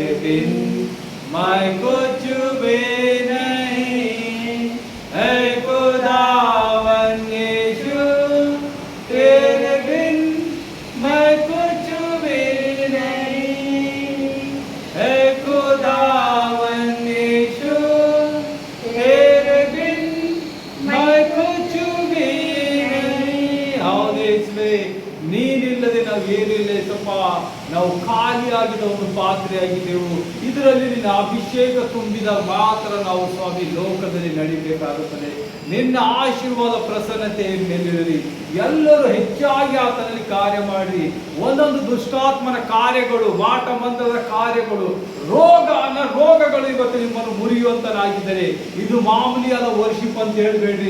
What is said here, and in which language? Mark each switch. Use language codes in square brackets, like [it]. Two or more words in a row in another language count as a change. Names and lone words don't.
[hi] बिन मैं कुछ भी नहीं, है खुदावन यीशु, तेरे बिन मैं कुछ भी नहीं, है खुदावन यीशु, तेरे बिन मैं कुछ भी नहीं। [kn] ಹೌದು ಯೇಸುವೇ, ನೀನಿಲ್ಲದೆ ನಾವು ಏನಿಲ್ಲ ಯೇಸಪ್ಪ, ನಾವು ಖಾಲಿಯಾಗಿದ್ದ ಒಂದು ಪಾತ್ರೆಯಾಗಿದ್ದೆವು. ಇದರಲ್ಲಿ ನಿನ್ನ ಅಭಿಷೇಕ ತುಂಬಿದಾಗ ಮಾತ್ರ ನಾವು ಸ್ವಾಮಿ ಲೋಕದಲ್ಲಿ ನಡಿಬೇಕಾಗುತ್ತದೆ. ನಿನ್ನ ಆಶೀರ್ವಾದ ಪ್ರಸನ್ನತೆ ಮೇಲಿರಲಿ. ಎಲ್ಲರೂ ಹೆಚ್ಚಾಗಿ ಆತನಲ್ಲಿ ಕಾರ್ಯ ಮಾಡಿ, ಒಂದೊಂದು ದುಷ್ಟಾತ್ಮನ ಕಾರ್ಯಗಳು, ಮಾಟ ಮಂತ್ರದ ಕಾರ್ಯಗಳು, ರೋಗಗಳು ಇವತ್ತು ನಿಮ್ಮನ್ನು ಮುರಿಯುವಂತನಾಗಿದ್ದರೆ, ಇದು ಮಾಮೂಲಿಯಾದ ವರ್ಷಿಪ್ ಅಂತ ಹೇಳಬೇಡ್ರಿ.